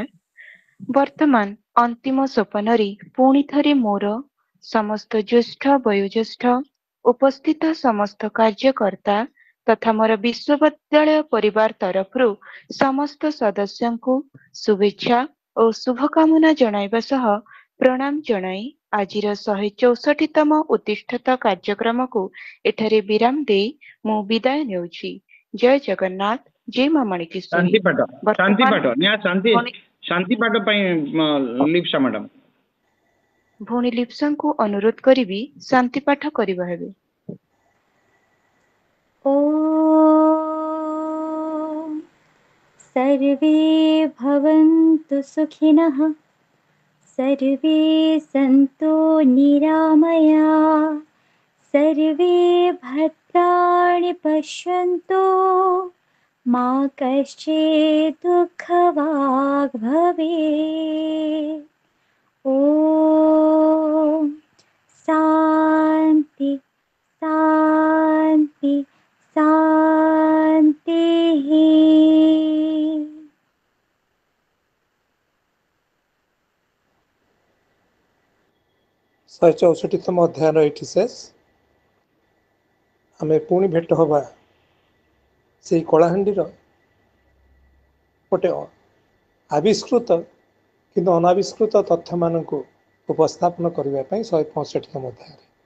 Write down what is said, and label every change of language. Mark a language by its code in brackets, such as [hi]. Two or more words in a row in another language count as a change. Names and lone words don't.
[or] ବର୍ତ୍ତମାନ ଅନ୍ତିମ ସୋପାନରେ ପୁଣି ଥରେ ମୋର ସମସ୍ତ ଜ୍ୟେଷ୍ଠ ବୟୋଜ୍ୟେଷ୍ଠ ଉପସ୍ଥିତ ସମସ୍ତ କାର୍ଯ୍ୟକର୍ତ୍ତା ତଥା ମୋର ବିଶ୍ୱବିଦ୍ୟାଳୟ ପରିବାର ତରଫରୁ ସମସ୍ତ ସଦସ୍ୟଙ୍କୁ ଶୁଭେଚ୍ଛା ଓ ଶୁଭକାମନା ଜଣାଇବା ସହ ପ୍ରଣାମ ଜଣାଇ ଆଜିର 164ତମ ଉତ୍ତିଷ୍ଠତ କାର୍ଯ୍ୟକ୍ରମକୁ ଏଠାରେ ବିରାମ ଦେଇ ମୁଁ ବିଦାୟ ନେଉଛି। ଜୟ ଜଗନ୍ନାଥ, ଜୟ ମା ମାଣିକେଶ୍ୱରୀ। ଶାନ୍ତି ପାଠ ପାଇଁ ଲିପ୍ସା ମ୍ୟାଡାମ। ଭଉଣୀ ଲିପ୍ସାଙ୍କୁ ଅନୁରୋଧ କରିବି ଶାନ୍ତି ପାଠ କରିବା ହେବେ। [sa] ॐ सर्वे भवन्तु सुखिनः, सर्वे सन्तु निरामया, सर्वे भद्राणि पश्यन्तु, मा कश्चित् दुःखभाग् भवेत्। ॐ शान्ति शान्ति शान्तिः। [or] 164ତମ ଅଧ୍ୟାୟର ଏଇଠି ଶେଷ। ଆମେ ପୁଣି ଭେଟ ହେବା ସେଇ କଳାହାଣ୍ଡିର ଗୋଟେ ଆବିଷ୍କୃତ କିନ୍ତୁ ଅନାବିଷ୍କୃତ ତଥ୍ୟମାନଙ୍କୁ ଉପସ୍ଥାପନ କରିବା ପାଇଁ 165ତମ ଅଧ୍ୟାୟରେ।